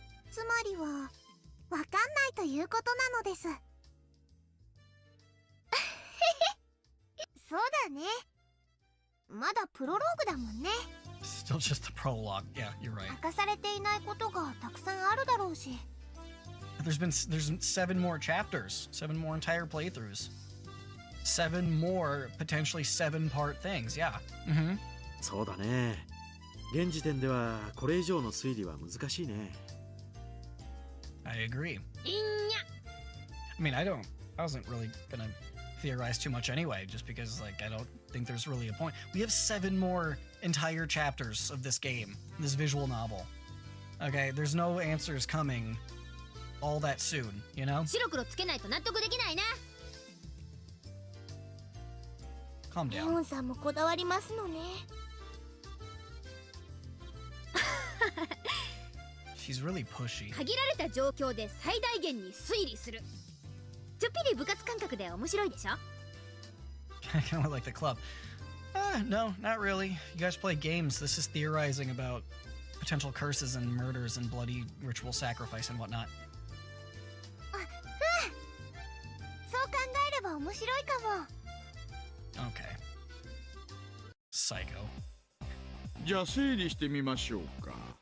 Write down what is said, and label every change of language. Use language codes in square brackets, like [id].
[ja] つまりはわかんないということなのです。そうだね。まだプロローグだもんね。 [en] Still just the prologue. Yeah, you're right. [ja] 明かされていないことがたくさんあるだろうし。 [en] There's 7 more chapters, 7 more entire playthroughs, 7 more potentially 7-part things. Yeah. [ja] そうだね。現時点ではこれ以上の推理は難しいね。 [en] I agree. I mean, I wasn't really gonna theorize too much anyway, just because like I don't think there's really a point. We have 7 more entire chapters of this game, this visual novel. Okay, there's no answers coming all that soon, you know? [ja] 白黒つけないと納得できないな。 [en] Calm [ja] レ [en] down. [ja] オンさんもこだわりますのね。 [en] She's really pushy. [ja] 限られた状況で最大限に推理する。ちょっぴり部活感覚で面白いでしょ？ [en] Kind of like the club. No, not really. You guys play games. This is theorizing about potential curses and murders and bloody ritual sacrifice and whatnot. [ja] そう考えれば面白いかも。 [en] Okay. Psycho. [ja] じゃあ整理してみましょうか。